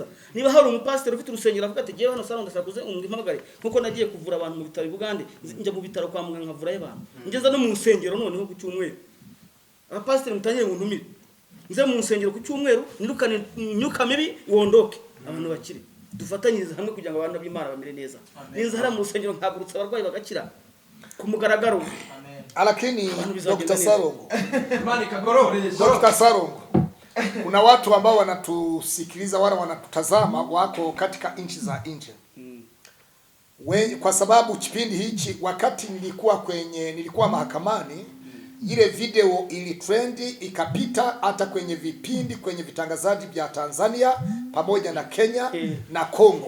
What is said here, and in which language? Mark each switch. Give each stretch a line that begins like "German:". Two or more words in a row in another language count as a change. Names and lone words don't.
Kinyarwanda: niba hari umupasiteri ufite urusengero avuga ati jewe hano Salongo ndashaka kuze umwimagare nkuko nagiye kuvura abantu mu bitaro Bugande njya mu bitaro kwa muganga nkavura abantu ngeza no mu rusengero noneho ku cyumweru abapasiteri mutangiye mu ntumire nze mu nsengero ku cyumweru nirukane imyuka mibi wondoke abantu bakire dufatanyirize hamwe kugira ngo abantu b'Imana bamere neza ninza hara mu nsengero nkagurutsa abarwayi bagakira ku mugaragaro
Swahili: lakini Dr. Salongo Dr. Salongo kuna watu ambao wanatusikiliza wala wanatutazama wako katika nchi za nje kwa sababu kipindi hichi wakati nilikuwa mahakamani ile video ili trendi ikapita hata kwenye vipindi kwenye vitangazaji vya Tanzania pamoja na Kenya na Kongo.